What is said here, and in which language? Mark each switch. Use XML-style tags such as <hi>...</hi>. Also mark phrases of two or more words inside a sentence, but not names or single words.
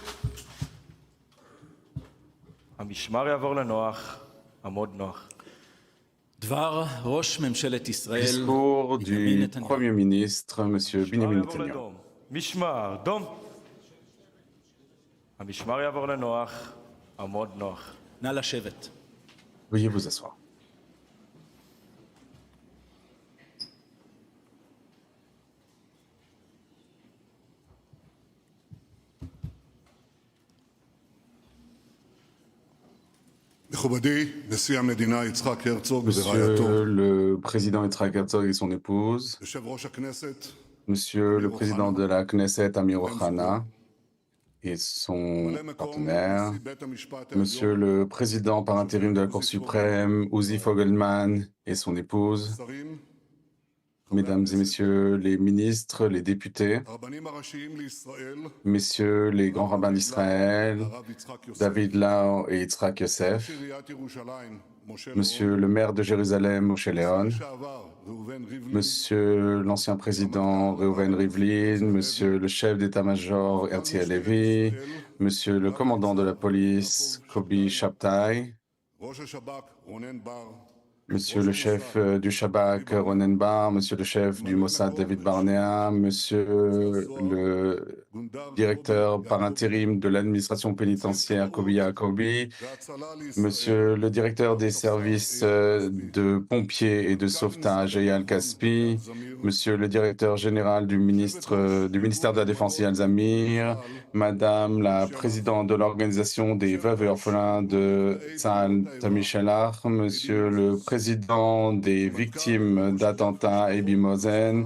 <he>המשמר יעבור לנוח, עמוד נוח. דבר ראש ממשלת ישראל,</he> <fr>Discours du Premier ministre, M. Benjamin</fr> <he>יעבור</he> <fr>Netanyahu.</fr> <he>לדום. משמר, דום. המשמר יעבור לנוח, עמוד נוח. נא לשבת.</he> <fr>Veuillez vous asseoir.</fr> <he>מכובדי, נשיא המדינה יצחק הרצוג ורעייתו,</he> <fr>Monsieur le président Yitzhak Herzog et son épouse,</fr> <he>יושב ראש הכנסת,</he> <fr>Monsieur le président de la Knesset Amir Ohana et son</fr> <he>ממלא מקום</he> <fr>partenaire,</fr> <he>נשיא בית המשפט</he> <fr>Monsieur</fr> <he>העליון,</he> <fr>le président par intérim de la Cour suprême, Uzi Fogelman et son épouse,</fr> <he>שרים,</he> <fr>Mesdames et Messieurs les ministres, les députés,</fr> <he>הרבנים הראשיים לישראל,</he> <fr>Messieurs les grands rabbins d'Israël,</fr> <he>הרב יצחק יוסף,</he> <fr>David Lau et Yitzhak Yosef,</fr> <he>ראש עיריית ירושלים,</he> <fr>Monsieur le maire de Jérusalem, Moshe Leon,</fr> <he>לשעבר ראובן ריבלין,</he> <fr>Monsieur l'ancien président Reuven Rivlin, Monsieur le chef d'état-major Herzi Halevi, Monsieur le commandant de la police Kobi Shabtai,</fr> <he>ראש השב"כ רונן בר,</he> <fr>Monsieur le chef du Shabak Ronen Bar, Monsieur le chef du Mossad David Barnea, Monsieur le directeur par intérim de l'administration pénitentiaire Kobi Yacobi,</fr> <he>והצלה לישראל,</he> <fr>Monsieur le directeur des services de pompiers et de sauvetage Eyal Kaspi, Monsieur le directeur général du ministère de la Défense Eyal Zamir, Madame la présidente de l'organisation des veuves et orphelins de Tzahal Tammy Shelach, Monsieur le président des victimes d'attentats Ebi Mosen,</fr>